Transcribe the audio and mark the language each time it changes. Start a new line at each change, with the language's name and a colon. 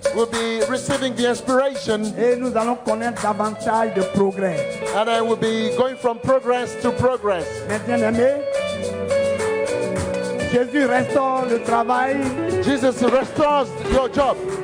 English: we'll be receiving the inspiration,
French: et nous allons connaître davantage de progrès.
English: and then we'll be going from progress to progress.
French: Mes bien-aimés, Jésus restaure le travail.
English: Jesus restores your job.